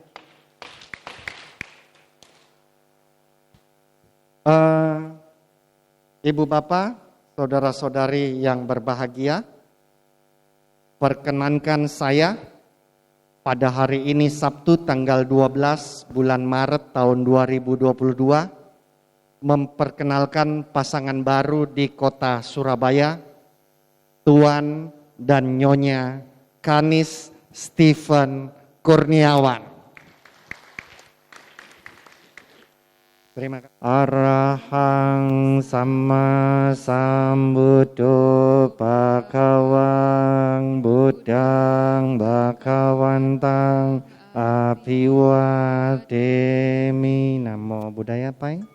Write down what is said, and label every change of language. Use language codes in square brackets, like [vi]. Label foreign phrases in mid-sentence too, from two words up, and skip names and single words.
[id] Ibu bapak, saudara-saudari yang berbahagia, perkenankan saya pada hari ini Sabtu tanggal 12 bulan Maret tahun 2022 memperkenalkan pasangan baru di kota Surabaya, Tuan dan Nyonya Kanis Stephen Kurniawan. Terima kasih. [pi] Arahang sama sambuddho bhagawang buddhang bhagawantang abhiwademi. Namo Buddhaya Pai.